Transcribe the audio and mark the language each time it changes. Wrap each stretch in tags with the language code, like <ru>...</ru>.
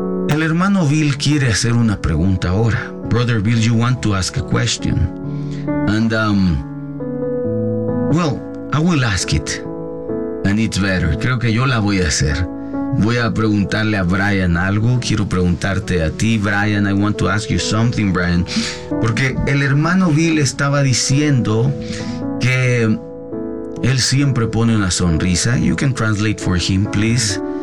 <es>El hermano Bill quiere hacer una pregunta ahora.</es> <en>Brother Bill, you want to ask a question. And, well, I will ask it. And it's better.</en> <es>Creo que yo la voy a hacer. Voy a preguntarle a Brian algo. Quiero preguntarte a ti, Brian.</es> <en>I want to ask you something, Brian.</en> <es>Porque el hermano Bill estaba diciendo que él siempre pone una sonrisa.</es> <en>You can translate for him, please.</en>